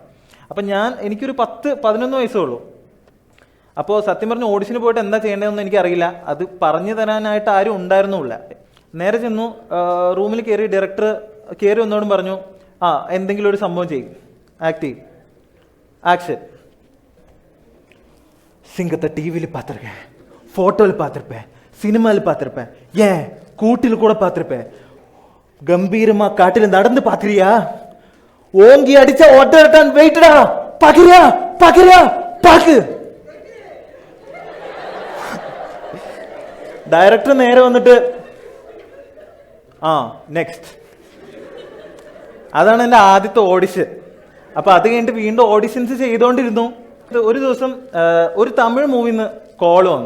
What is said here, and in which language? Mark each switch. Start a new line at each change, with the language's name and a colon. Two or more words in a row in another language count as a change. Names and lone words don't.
Malayalam: അപ്പം എനിക്കൊരു 10-11 വയസ്സേ ഉള്ളൂ. അപ്പോൾ സത്യം പറഞ്ഞ ഓഡിഷന് പോയിട്ട് എന്താ ചെയ്യേണ്ടതെന്ന് എനിക്കറിയില്ല. അത് പറഞ്ഞു തരാനായിട്ട് ആരും ഉണ്ടായിരുന്നില്ല. നേരെ ചെന്നു, റൂമിൽ കയറി ഡയറക്ടർ കയറി വന്നോടും പറഞ്ഞു, എന്തെങ്കിലും ഒരു സംഭവം ചെയ്യും, ആക്ട് ചെയ്യും, ആക്ഷൻ.
Tamil: சிங்கத்தை டிவியில் பார்த்துருக்கேன், ஃபோட்டோவில் பார்த்துருப்பேன், சினிமாவில் பார்த்துருப்பேன், ஏன் கூட்டில் கூட பார்த்துருப்பேன். கம்பீரமா காட்டில் நடந்து பார்க்குறியா? ஓங்கி அடிச்சா ஒட்டட்டான் வெயிட்டடா, பார்க்குறியா பார்க்குறியா பார்க்கு.
Malayalam: ഡയറക്ടർ നേരെ വന്നിട്ട് നെക്സ്റ്റ്. അതാണ് എൻ്റെ ആദ്യത്തെ ഓഡിഷൻ. അപ്പോൾ അത് കഴിഞ്ഞിട്ട് വീണ്ടും ഓഡിഷൻസ് ചെയ്തുകൊണ്ടിരുന്നു. ഒരു ദിവസം ഒരു തമിഴ് മൂവിന്ന് കോൾ വന്നു.